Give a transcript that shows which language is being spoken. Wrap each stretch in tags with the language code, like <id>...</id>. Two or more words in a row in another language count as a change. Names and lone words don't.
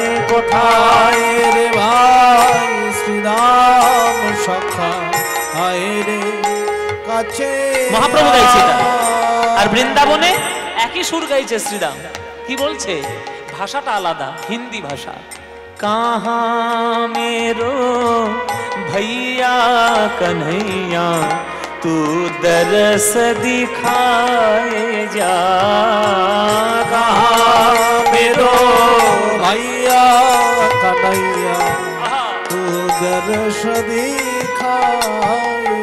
<bn>কোথায় রে ভাই শ্রীরাম সখা, আয় রে কাছে। মহাপ্রভু গাইছে এটা। আর বৃন্দাবনে একই সুর গাইছে শ্রীরাম। কি বলছে? ভাষাটা আলাদা, হিন্দি ভাষা।</bn> <hi>कहाँ मेरो भैया कन्हैया, तू दरस दिखाए जा। कहाँ मेरो भैया कन्हैया, तू दरस दिखाए।</hi>